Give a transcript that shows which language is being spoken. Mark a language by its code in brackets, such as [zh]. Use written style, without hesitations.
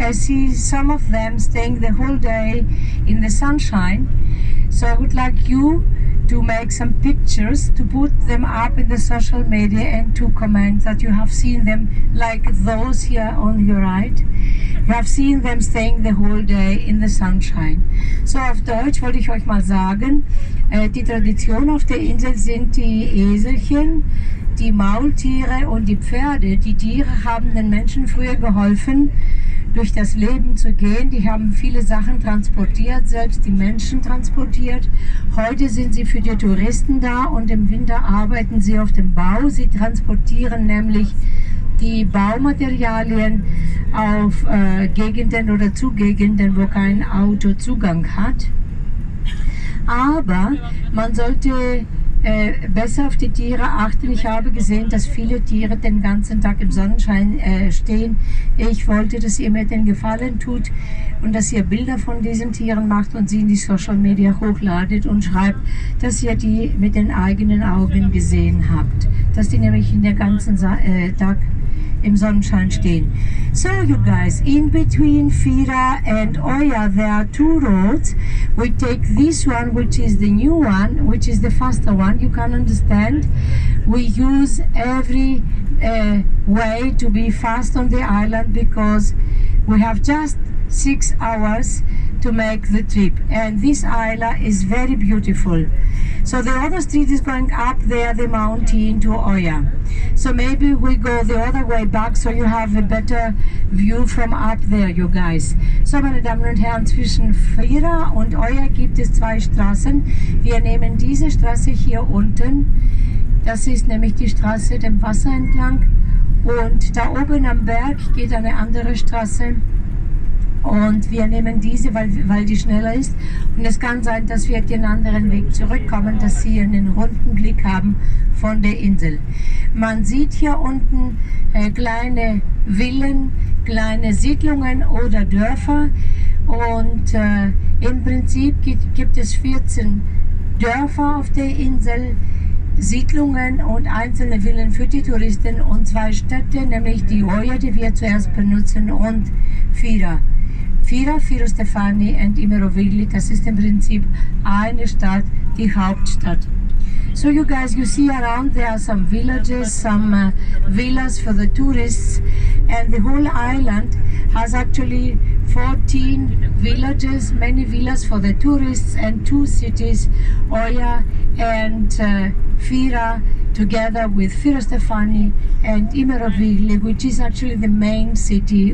[en] I see some of them staying the whole day in the sunshine. So I would like you to make some pictures, to put them up in the social media and to comment that you have seen them, like those here on your right. You have seen them staying the whole day in the sunshine. [de] So auf Deutsch wollte ich euch mal sagen, die Tradition auf der Insel sind die Eselchen, die Maultiere und die Pferde. Die Tiere haben den Menschen früher geholfen, durch das Leben zu gehen. Die haben viele Sachen transportiert, selbst die Menschen transportiert. Heute sind sie für die Touristen da und im Winter arbeiten sie auf dem Bau. Sie transportieren nämlich die Baumaterialien auf Gegenden oder zu Gegenden, wo kein Auto Zugang hat. Aber man sollte besser auf die Tiere achten. Ich habe gesehen, dass viele Tiere den ganzen Tag im Sonnenschein stehen. Ich wollte, dass ihr mir den Gefallen tut und dass ihr Bilder von diesen Tieren macht und sie in die Social Media hochladet und schreibt, dass ihr die mit den eigenen Augen gesehen habt. Dass die nämlich den ganzen Tag im Sonnenschein stehen. [en] So you guys, in between Fira and Oya there are two roads. We take this one, which is the new one, which is the faster one. You can understand. We use every way to be fast on the island because we have just 6 hours to make the trip, and this island is very beautiful. So the other street is going up there, the mountain to Oya. So maybe we go the other way back, so you have a better view from up there, you guys. [de] So, meine Damen und Herren, zwischen Fira und Oya gibt es 2 Straßen. Wir nehmen diese Straße hier unten. Das ist nämlich die Straße dem Wasser entlang. Und da oben am Berg geht eine andere Straße. Und wir nehmen diese, weil die schneller ist. Und es kann sein, dass wir den anderen Weg zurückkommen, dass Sie einen runden Blick haben von der Insel. Man sieht hier unten kleine Villen, kleine Siedlungen oder Dörfer. Und im Prinzip gibt es 14 Dörfer auf der Insel, Siedlungen und einzelne Villen für die Touristen und 2 Städte, nämlich die Oya, die wir zuerst benutzen, und Fira. Fira, Stefani und Imerovigli, das ist im Prinzip eine Stadt, die Hauptstadt. [en] So you guys, you see around there are some villages, some villas for the tourists, and the whole island has actually 14 villages, many villas for the tourists, and 2 cities, Oya and Fira, together with Fira Stefani and Imerovigli, which is actually the main city.